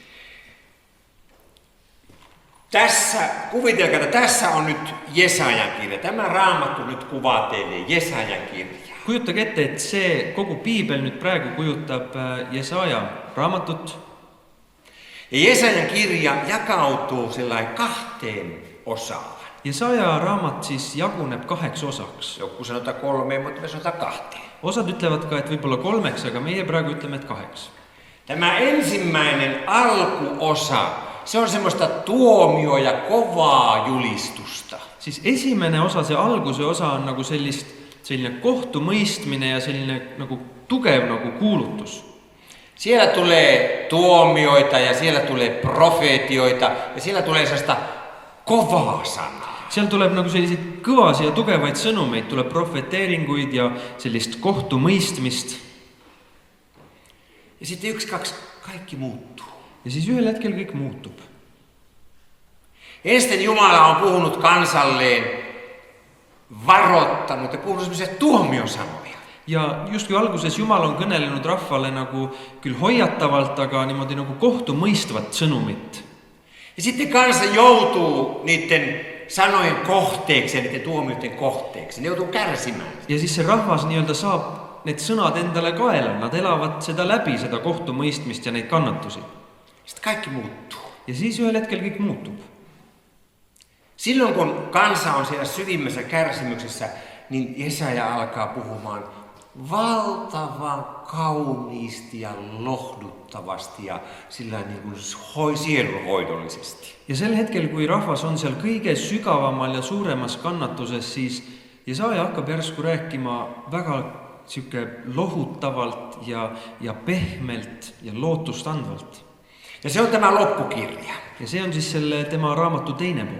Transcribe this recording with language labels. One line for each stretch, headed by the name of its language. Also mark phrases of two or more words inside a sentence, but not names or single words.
Finnish: Kuvitelkaa, että tässä on nyt Jesajan kirja. Tämä Raamattu nyt kuvaa teille Jesajan kirja.
Estonian: Kujutage ette, et see kogu Piibel nüüd praegu kujutab Jesaja raamatut.
Finnish: Ja Jesajan kirja jakautuu sellainen 2 osaan.
Estonian: Jesaja raamat siis jaguneb 2 osaks.
Finnish: Joku sanotaan 3, mutta me sanotaan 2.
Estonian: Osad ütlevad ka, et võib-olla 3, aga meie praegu ütleme, et 2.
Finnish: Tämä ensimmäinen alkuosa, se on semmoista tuomio ja kovaa julistusta.
Estonian: Siis esimene osa, see alguse osa on nagu selline kohtumõistmine ja selline nagu tugev nagu kuulutus.
Finnish: Siellä tulee tuomioita ja siellä tulee profeetioita ja siellä tulee sellaista kovaa sanaa.
Estonian: Seal tuleb nagu selliseid kõvasi ja tugevaid sõnumeid, tuleb profeteeringuid ja sellist kohtumõistmist.
Finnish: Ja sitten 1, 2, kaikki muuttuu.
Estonian: Ja siis ühel hetkel kõik muutub.
Finnish: Ensin Jumala on puhunut kansalleen, varoittanut ja puhunut semmoisia tuomiosanoja.
Estonian: Ja justkui alguses Jumal on kõnelenud rahvale nagu küll hoiatavalt, aga niimoodi nagu kohtumõistvat sõnumit.
Finnish: Ja sitten kansa joutuu niiden sanojen kohteeksi ja niiden tuomioiden kohteeksi. Ne joutuu kärsimään.
Estonian: Ja siis see rahvas nii-öelda saab need sõnad endale kaela. Nad elavad seda läbi, seda kohtumõistmist ja neid kannatusi.
Finnish: Sitten kaikki muuttuu.
Estonian: Ja siis ühel hetkel kõik muutub.
Finnish: Silloin kun kansa on siellä syvimmässä kärsimyksessä, niin Jesaja alkaa puhumaan valtavan kauniisti ja lohduttavasti ja sillä niin kuin sielunhoidollisesti.
Estonian: Ja sel hetkel, kui rahvas on seal kõige sügavamal ja suuremas kannatuses, siis Jesaaja hakkab järsku rääkima väga siuke lohutavalt ja pehmelt ja lootustandvalt.
Finnish: Ja se on tämä loppukirja.
Estonian: Ja see on siis selle tema raamatu teine pool.